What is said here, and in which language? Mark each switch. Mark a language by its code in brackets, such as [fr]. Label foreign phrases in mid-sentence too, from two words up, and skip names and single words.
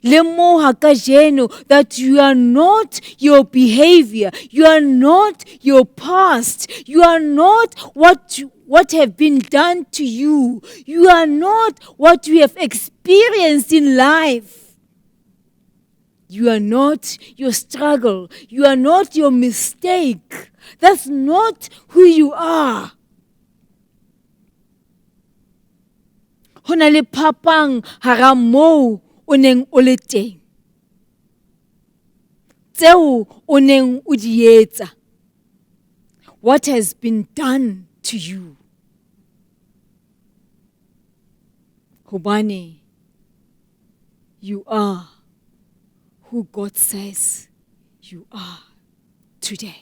[st] Le moha kajeno [en] that you are not your behavior, you are not your past, you are not what have been done to you, you are not what you have experienced in life. You are not your struggle, you are not your mistake. That's not who you are. [st] Hona le phapang hara moo o neng o le teng. Tseo o neng o di etsa. [en] What has been done to you? Hobane, you are who God says you are today.